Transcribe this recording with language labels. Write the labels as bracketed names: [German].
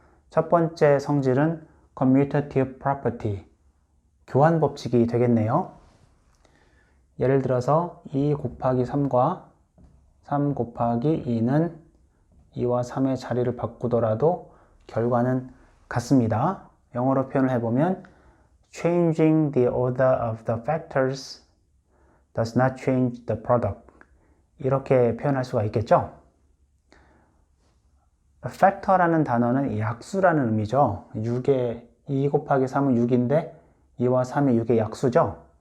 [Korean] 첫 번째 성질은 commutative property 교환 법칙이 되겠네요. 예를 들어서 2 곱하기 3과 3 곱하기 2는 2와 3의 자리를 바꾸더라도 결과는 같습니다. 영어로 표현을 해보면 [English] Changing the order of the factors does not change the product. [Korean] 이렇게 표현할 수가 있겠죠. factor라는 단어는 약수라는 의미죠. 2 곱하기 3은 6인데 2와 3이 6의 약수죠.